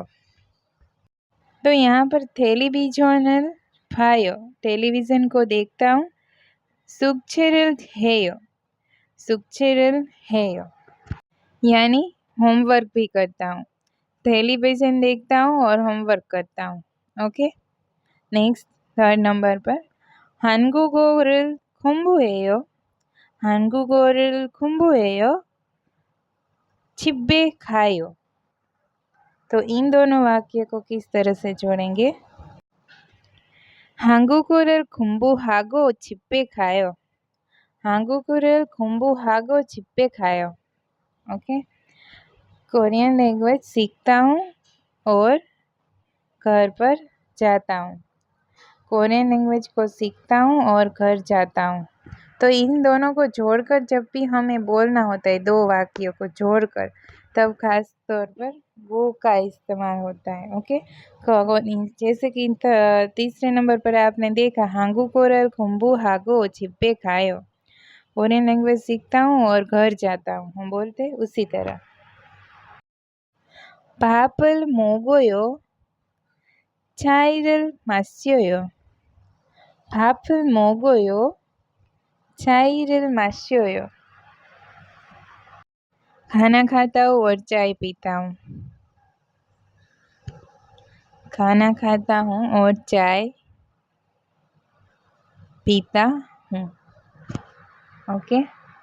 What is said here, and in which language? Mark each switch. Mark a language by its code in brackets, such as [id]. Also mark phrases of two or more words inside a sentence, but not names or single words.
[hi] तो यहाँ पर [ko] 텔레비전을 봐요, [hi] टेलीविज़न को देखता हूँ। [ko] 숙제를 해요, 숙제를 해요 [hi] यानी होमवर्क भी करता हूँ। टेलीविज़न देखता हूँ और होमवर्क करता हूँ। [en] OK, next third number पर, [ko] 한국어를 공부해요. 한국어를 공부해요. 집에 가요। [hi] तो इन दोनों वाक्य को किस तरह से जोड़ेंगे, [ko] 한국어를 공부하고 집에 가요। 한국어를 공부하고 집에 가요। [hi] ओके, [en] Korean language [hi] सीखता हूँ और घर पर जाता हूँ। [en] Korean language [hi] को सीखता हूँ और घर जाता हूँ। तो इन दोनों को जोड़कर जब भी हमें बोलना होता है, दो वाक्यों को जोड़कर, तब खास तौर पर वो का इस्तेमाल होता है। ओके, जैसे कि तीसरे नंबर पर आपने देखा, [ko] 한국어를 공부하고 집에 가요। [en] Korean language [hi] सीखता हूँ और घर जाता हूँ, हम बोलते हैं उसी तरह। [ko] 밥을 먹어요. 차이를 마셔요. 밥을 먹어요. 차이를 마셔요। [hi] खाना खाता हूँ और चाय पीता हूँ। खाना खाता हूँ और चाय पीता हूँ। ओके,